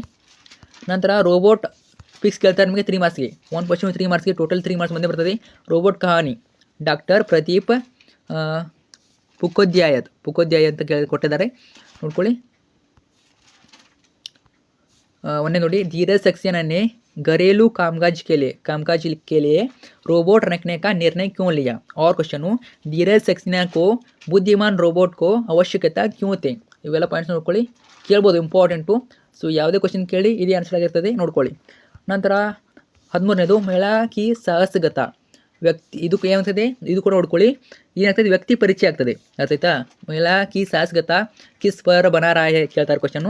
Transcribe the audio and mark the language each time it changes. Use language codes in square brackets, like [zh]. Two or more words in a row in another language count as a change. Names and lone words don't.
[kn] ನಂತರ ರೋಬೋಟ್ ಫಿಕ್ಸ್ ಕೇಳ್ತಾರೆ ನಿಮಗೆ 3 ಮಾರ್ಕ್ಸ್ಗೆ. 1 ಕ್ವಶನ್ 3 ಮಾರ್ಕ್ಸ್ಗೆ, [en] total 3 marks [kn] ಬಂದೇ ಬರ್ತದೆ. ರೋಬೋಟ್ ಕಹಾನಿ ಡಾಕ್ಟರ್ ಪ್ರದೀಪ್ ಪುಕೋಧ್ಯಾಯ ಅಂತ ಕೊಟ್ಟಿದ್ದಾರೆ, ನೋಡ್ಕೊಳ್ಳಿ. 1ನೇ ನೋಡಿ [hi] धीरज सक्सेना ने घरेलू कामकाज के लिए रोबोट रखने का निर्णय क्यों लिया. और क्वेश्चन धीरज सक्सेना को बुद्धिमान रोबोट को आवश्यकता क्यों थे. [kn] ಇವೆಲ್ಲ ಪಾಯಿಂಟ್ಸ್ ನೋಡ್ಕೊಳ್ಳಿ, ಕೇಳ್ಬೋದು, ಇಂಪಾರ್ಟೆಂಟು. ಸೊ ಯಾವುದೇ ಕ್ವಶನ್ ಕೇಳಿ ಇದೇ ಆನ್ಸರ್ ಆಗಿರ್ತದೆ, ನೋಡ್ಕೊಳ್ಳಿ. ನಂತರ 13ನೇದು ಮಹಿಳಾ ಕಿ ಸಾಹಸಗತ ವ್ಯಕ್ತಿ. ಇದಕ್ಕೆ ಏನಾಗ್ತದೆ, ಇದು ಕೂಡ ನೋಡ್ಕೊಳ್ಳಿ. ಏನಾಗ್ತದೆ, ವ್ಯಕ್ತಿ ಪರಿಚಯ ಆಗ್ತದೆ, ಅರ್ಥ ಆಯ್ತಾ. [hi] महिला की साहसगत किस पर बना रहा है [kn] ಕೇಳ್ತಾರೆ ಕ್ವಶನು.